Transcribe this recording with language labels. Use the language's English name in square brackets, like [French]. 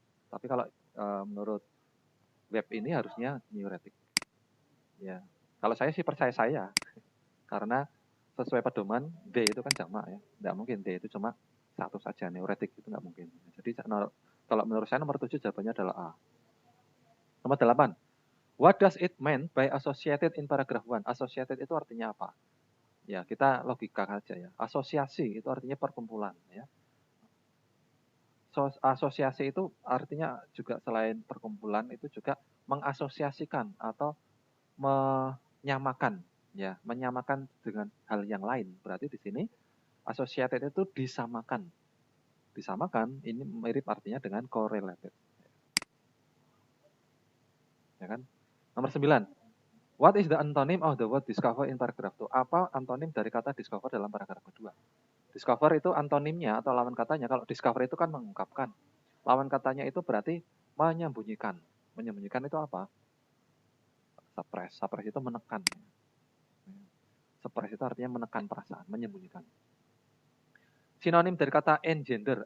[Indonesian] Tapi kalau menurut web ini harusnya neurotic. Ya, kalau saya sih percaya saya, karena sesuai pedoman D itu kan jamak ya, tidak mungkin D itu cuma satu saja, neurotik itu nggak mungkin. Jadi kalau menurut saya nomor 7 jawabannya adalah A. Nomor 8, [English] what does it mean by associated in paragraph 1? [Indonesian] Associated itu artinya apa? Ya, kita logika saja ya. Asosiasi itu artinya perkumpulan ya. Asosiasi itu artinya juga selain perkumpulan itu juga mengasosiasikan atau menyamakan ya, menyamakan dengan hal yang lain. Berarti di sini associated itu disamakan. Disamakan ini mirip artinya dengan correlated. Ya kan? Nomor 9. [English] What is the antonym of the word discover in paragraph 2? [Indonesian] Apa antonim dari kata discover dalam paragraf kedua? Discover itu antonimnya atau lawan katanya. Kalau discover itu kan mengungkapkan. Lawan katanya itu berarti menyembunyikan. Menyembunyikan itu apa? Suppress. Suppress itu menekan. Suppress itu artinya menekan perasaan, menyembunyikan. Sinonim dari kata engender.